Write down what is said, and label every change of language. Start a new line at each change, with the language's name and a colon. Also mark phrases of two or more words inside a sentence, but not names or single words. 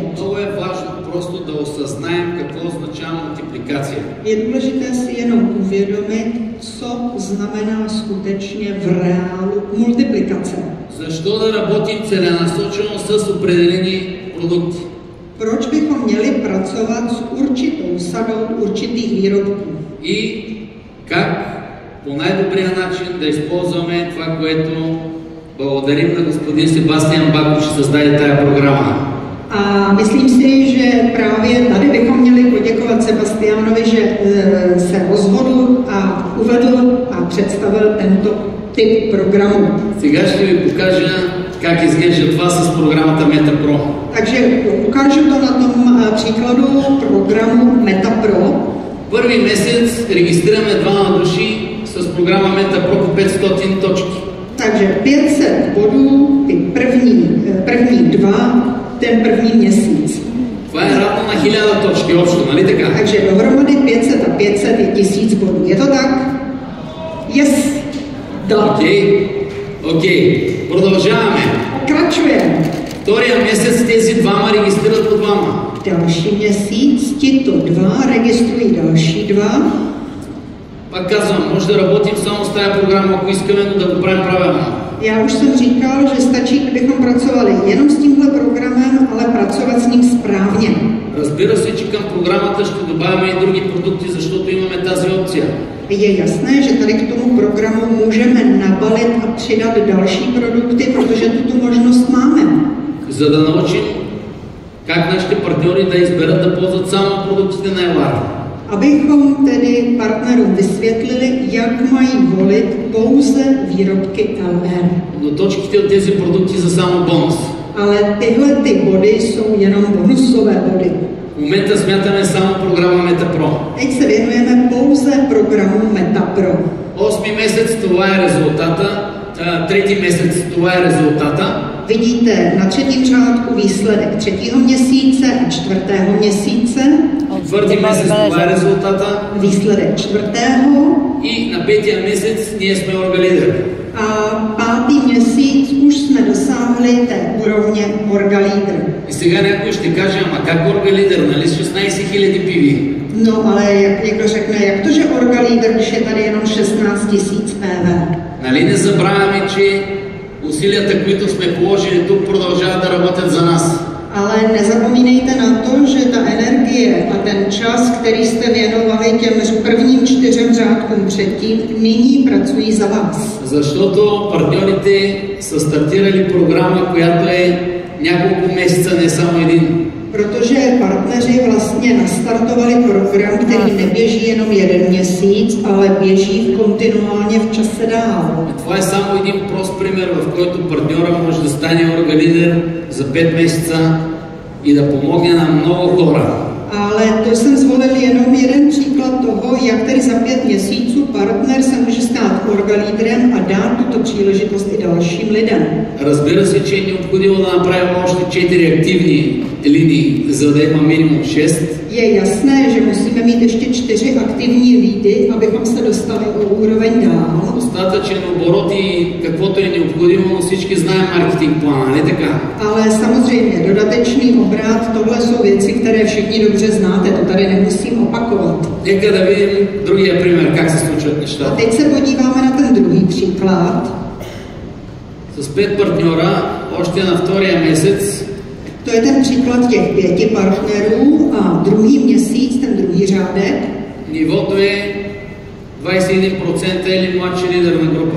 Bulgarian: Много е важно просто да осъзнаем какво означава мултипликация.
Czech: Je důležité si jenom uvědomit, co znamená skutečně v reálu multiplikace.
Bulgarian: Защо да работим целенасочено с определени продукти?
Czech: Proč bychom měli pracovat s určitou sadou určitých výrobků?
Bulgarian: И как по най-добрия начин да използваме това, което благодарим на господин Себастиан Баков, че създаде тая програма.
Czech: A myslím si, že právě tady bychom měli poděkovat Sebastianovi, že se rozhodl a uvedl a představil tento typ programu.
Bulgarian: Сега ще ви покажа как изглежда това с програмата MetaPro.
Czech: Takže ukážu to na tom příkladu programu MetaPro.
Bulgarian: Първи месец регистрираме 2 души с програма MetaPro по 500 точки.
Czech: Takže 500 bodů, ty první 2, ten první měsíc.
Bulgarian: Това е равно на 1000 точки общо, нали така?
Czech: Takže dohromady 500 a 500 je 1000 bodů. Je to tak? Yes! Da.
Bulgarian: Окей. Продължаваме.
Czech: Pokračujeme.
Bulgarian: Втория месец тези двама регистрират по двама.
Czech: Další měsíc tito 2 registrují další 2.
Bulgarian: Пак казвам, може да работим само с тази програма, ако искаме, но да го правим правилно.
Czech: Já už jsem říkal, že stačí, kdybychom pracovali jenom s tímhle programem, ale pracovat s ním správně.
Bulgarian: Разбира се, че към програмата ще добавяме и други продукти, защото имаме тази опция.
Czech: Je jasné, že tady k tomu programu můžeme nabalit a přidat další produkty, protože tuto možnost máme.
Bulgarian: За да научим как нашите партньори да изберат да ползват само продуктите на Елар.
Czech: Abychom tedy partnerům vysvětlili, jak mají volit pouze výrobky LR.
Bulgarian: Но точките от тези продукти са само бонус.
Czech: Ale tyhle ty body jsou jenom bonusové body.
Bulgarian: В момента смятаме само програма MetaPro.
Czech: Teď se věnujeme pouze programu MetaPro.
Bulgarian: 8 месец това е резултата, 3 месец това е резултата.
Czech: Vidíte na 3. řádku výsledek 3. měsíce a 4. měsíce.
Bulgarian: 4 месец това е резултата.
Czech: Výsledek 4.
Bulgarian: И на 5 месец ние сме оргалидер.
Czech: A 5. měsíc už jsme dosáhli té úrovně orgalídr.
Bulgarian: И сега някой ще каже, ама как оргалидер, нали с 16 000 пиви?
Czech: No ale jak někdo řekne, jak to, že orgalídr, když je tady jenom 16 000 PV?
Bulgarian: Нали не забравяме, че усилията, които сме положили тук, продължават да работят за нас.
Czech: Ale nezapomínejte na to, že ta energie a ten čas, který jste věnovali těm prvním 4 řádkům předtím, nyní pracují za vás.
Bulgarian: Защото партньорите са стартирали програма, която е няколко месеца, не само един.
Czech: Protože partneři vlastně nastartovali program, který neběží jenom 1 měsíc, ale běží kontinuálně v čase dál.
Bulgarian: Това е само един прост пример, в който партньора може да стане оргалидер за 5 месеца и да помогне на много хора.
Czech: Ale to jsem zvolil jenom jeden příklad toho, jak tedy za 5 měsíců partner se může stát orgalídrem a dát tuto příležitost i dalším lidem.
Bulgarian: Разбира се, че е необходимо да направим още 4 активни линии, за да има минимум 6.
Czech: Je jasné, že musíme mít ještě 4 aktivní lídy, abychom se dostali o úroveň dál.
Bulgarian: Достатъчен оборот и каквото е необходимо, но всички знаем маркетинг плана, не така?
Czech: Ale samozřejmě dodatečný obrat, tohle jsou věci, které všichni dobře znáte, to tady nemusím opakovat.
Bulgarian: Нека да видим другия пример, как се случват A нещата.
Czech: teď se podíváme na ten druhý příklad.
Bulgarian: С 5 партньора, още на втория месец,
Czech: To je ten příklad těch 5 partnerů a druhý měsíc, ten druhý řádek.
Bulgarian: нивото е 21% или младши лидер на група.